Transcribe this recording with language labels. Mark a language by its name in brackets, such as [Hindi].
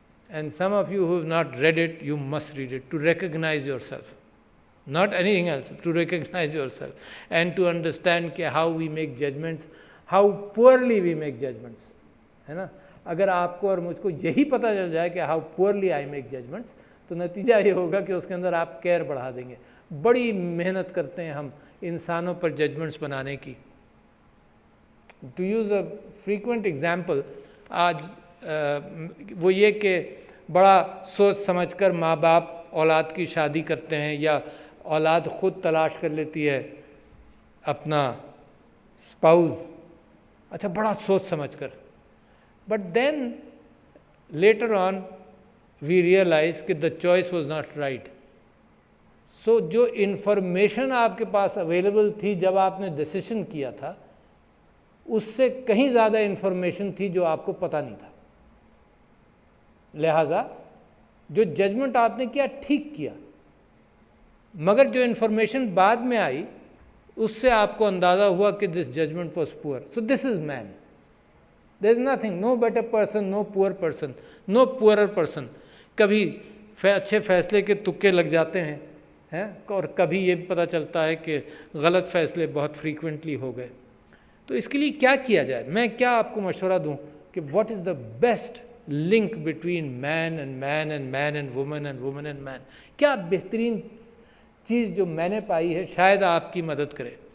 [English] And some of you who have not read it, you must read it to recognize yourself. Not anything else, to recognize yourself and to understand how we make judgments, how poorly we make judgments. [Urdu] ہے نا. اگر آپ کو اور مجھ کو یہی پتہ چل جائے کہ [English] how poorly I make judgments, [Urdu] تو نتیجہ یہ ہوگا کہ اس کے اندر آپ کیئر بڑھا دیں گے. بڑی محنت کرتے ہیں ہم انسانوں پر ججمنٹس بنانے کی. [English] to use a frequent example, [Urdu] آج وہ یہ کہ بڑا سوچ سمجھ کر ماں باپ اولاد کی شادی کرتے ہیں, یا اولاد خود تلاش کر لیتی ہے اپنا اسپاؤز, اچھا بڑا سوچ سمجھ کر. [English] But then later on we realize کہ the choice was not right. [Urdu] سو جو انفارمیشن آپ کے پاس اویلیبل تھی جب آپ نے ڈیسیشن کیا تھا, اس سے کہیں زیادہ انفارمیشن تھی جو آپ کو پتہ نہیں تھا. لہٰذا جو ججمنٹ آپ نے کیا ٹھیک کیا, مگر جو انفارمیشن بعد میں آئی اس سے آپ کو اندازہ ہوا کہ [English] This judgment was poor. So this is main. There is nothing, no better person, no poor person, no poorer person. [Urdu] کبھی اچھے فیصلے کے تکے لگ جاتے ہیں اور کبھی یہ بھی پتہ چلتا ہے کہ غلط فیصلے بہت فریکوینٹلی ہو گئے. تو اس کے لیے کیا کیا جائے؟ میں کیا آپ کو مشورہ دوں کہ [English] What is the best link between man and man and man and woman and woman and man? [Urdu] کیا بہترین چیز جو میں نے پائی ہے شاید آپ کی مدد کرے.